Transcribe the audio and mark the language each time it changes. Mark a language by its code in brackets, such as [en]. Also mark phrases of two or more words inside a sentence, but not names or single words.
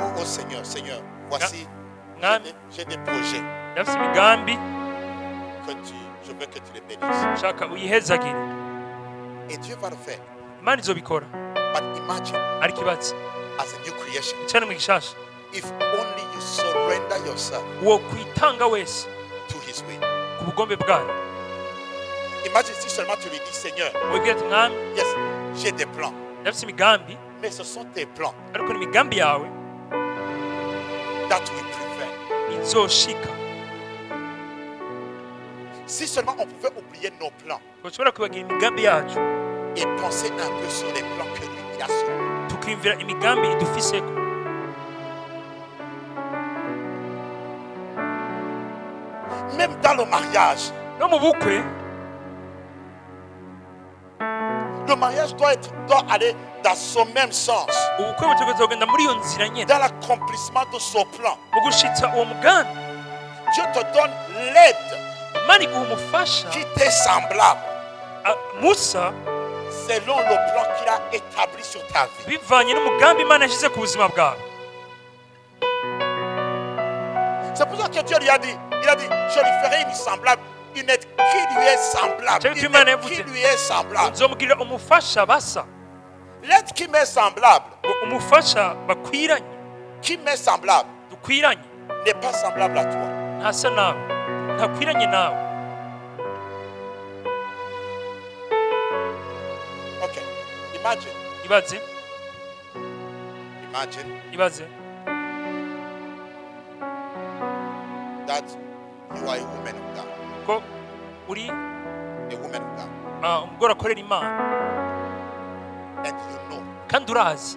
[fr] Seigneur, Seigneur, voici, [rn] Mwami [fr] j'ai des projets [rn] ndafise imigambi [fr] je veux que tu les bénisses. [rn] shaka uyihezagire [fr] Et Dieu va le faire. [rn] Imana izobikora [en] But imagine, [rn] ariko ibatse [en] as a new creation, [rn] cyane mu gishasha [en] if only you surrender yourself [rn] wo kwitanga wese [en] to His will. [rn] ku bugombe bwayo [fr] Imagine si seulement tu lui dis, Seigneur, [rn] wibwira ati mwami [en] yes, [fr] j'ai des plans, [rn] ndafise imigambi [fr] mais ce sont tes plans [rn] ariko n'imigambi yawe [en] that will prevail. [rn] izoshika. [fr] Si seulement on pouvait oublier nos plans [rn] tushobora kwibagira imigambi yacu [fr] et penser un peu sur les plans que lui il a sur nous. [rn] tukiyumvira imigambi idufiseko. [fr] Même dans le mariage, [rn] no mu bukwe [fr] le mariage doit aller dans son même sens, [rn] ubukwe butegerezwa kugenda muri iyo nzira nyene [fr] dans l'accomplissement de son plan. [rn] mu gushitsa uwo mugambi. [fr] Dieu te donne l'aide [rn] Imana iguha umufasha [fr] qui t'est semblable [rn] musa [fr] selon le plan qu'il a établi sur ta vie. [rn] bivanye n'umugambi Imana yashyize ku buzima bwawe. [fr] C'est pour ça que Dieu lui a dit, je lui ferai une semblable, une aide qui lui est semblable. [rn] Cyangwa [fr] Une [rn] Imana [fr] aide qui [rn] yavuze [fr] lui est semblable. [rn] nzomugirira umufasha basa, [fr] L'aide qui m'est semblable, [rn] umufasha bakwiranye [fr] qui m'est semblable, [rn] dukwiranye [fr] n'est pas semblable à toi. [rn] ntasa nawe ntakwiranye nawe. [en] Ok. Imagine [rn] ibaze [en] that you are a woman of God. [rn] ko uri [en] A woman of God. [rn] umugore akorera Imana [en] And you know [rn] kandi urazi